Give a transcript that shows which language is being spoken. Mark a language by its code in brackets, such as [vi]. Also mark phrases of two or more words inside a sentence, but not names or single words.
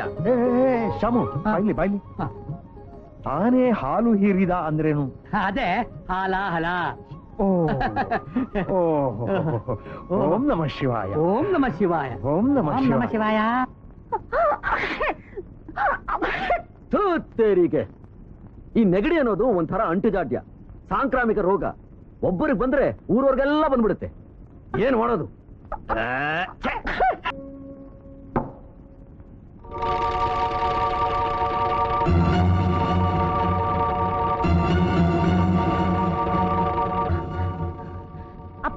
[kn] ಶಾಮು, ಬಾಯ್ಲಿ ಬಾಯ್ಲಿ. ತಾನೇ ಹಾಲು ಹೀರಿದ ಅಂದ್ರೇನು? ಅದೇ ಹಾಲ ಹಲ. ಓಂ ನಮ ಶಿವಾಯ, ಓಂ ನಮ ಶಿವಾಯ, ಓಂ ನಮ ಓಂ ನಮ ಶಿವಾಯ. ತೇರಿಗೆ ಈ ನೆಗಡಿ ಅನ್ನೋದು ಒಂಥರ ಅಂಟುಜಾಡ್ಯ, ಸಾಂಕ್ರಾಮಿಕ ರೋಗ. ಒಬ್ಬರಿಗೆ ಬಂದ್ರೆ ಊರವ್ರಿಗೆಲ್ಲ ಬಂದ್ಬಿಡುತ್ತೆ. ಏನ್ ಮಾಡೋದು? ಅಪ್ಪ,